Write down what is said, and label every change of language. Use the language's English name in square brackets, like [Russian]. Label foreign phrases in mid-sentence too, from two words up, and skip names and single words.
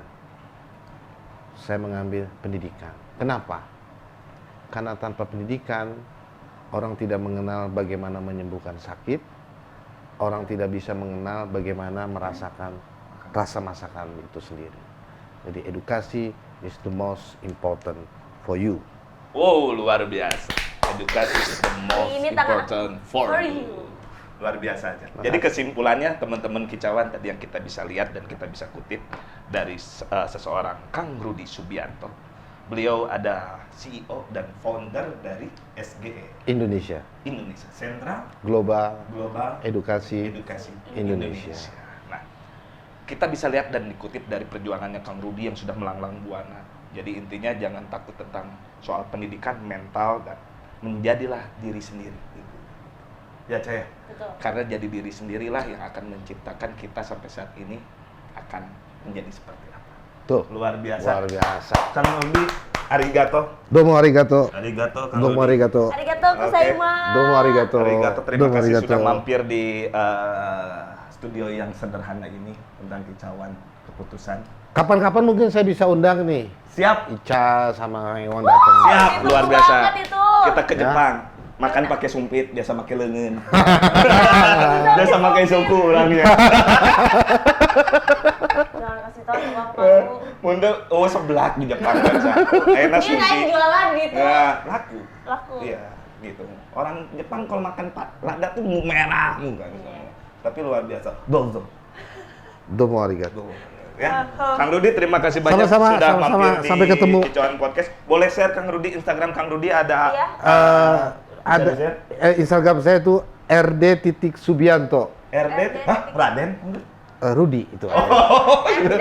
[Indonesian] Saya mengambil pendidikan. Kenapa? Karena tanpa pendidikan, orang tidak mengenal bagaimana menyembuhkan sakit, orang tidak bisa mengenal bagaimana merasakan rasa masakan itu sendiri. Jadi edukasi [English] is the most important for you. [Indonesian] Wow, luar biasa. Edukasi [English] is the most [Indonesian] Ini tangan [English] important for for you. you. [Indonesian] Luar biasa aja. Jadi kesimpulannya teman-teman kicauan tadi yang kita bisa lihat dan kita bisa kutip dari seseorang Kang Rudi Subianto Beliau ada CEO dan founder dari SGE Indonesia, Sentra Global Global Edukasi Edukasi Indonesia. Nah, kita bisa lihat dan dikutip dari perjuangannya Kang Rudi yang sudah melanglang buana. Jadi intinya jangan takut tentang soal pendidikan, mental, dan menjadilah diri sendiri. Gitu. Ya, Cah. Betul. Karena jadi diri sendirilah yang akan menciptakan kita sampai saat ini akan menjadi seperti apa. Tuh, Luar biasa. luar biasa. Kang Rudi, arigato. [Japanese] どうもありがとう. ありがとう, Kang [Indonesian] Domo Rudi. arigato. [Japanese] ありがとうございます. どうもありがとう. [Indonesian] Arigato, terima Domo kasih arigato. sudah mampir di studio yang sederhana ini tentang kicauan keputusan. Kapan-kapan mungkin saya bisa undang nih. Siap. Ica sama Iwan datang. Siap, Itu luar bagus biasa. banget itu. Kita ke Ya. Jepang. Makan pakai sumpit, biasa pakai leungeun. Biasa pakai suku orangnya. Jangan kasih tahu ke Bang Paku. Mundur, sebelah di Jepang kan. Enak Ini naik sushi. jualan gitu. Ya, laku. Laku. Iya, gitu. Orang Jepang kalau makan lada tuh merah kan. Tapi luar biasa. Dozo. [Japanese] どうもありがとう. [Indonesian] Ya, Kang Rudi terima kasih banyak Sama-sama, sudah sama-sama. mampir di Sampai ketemu. Kicauan Podcast. Boleh share Kang Rudi Instagram Kang Rudi ada Iya. Ada Instagram saya tuh rd.subianto. RD. Hah, Raden? Rudi itu. RD.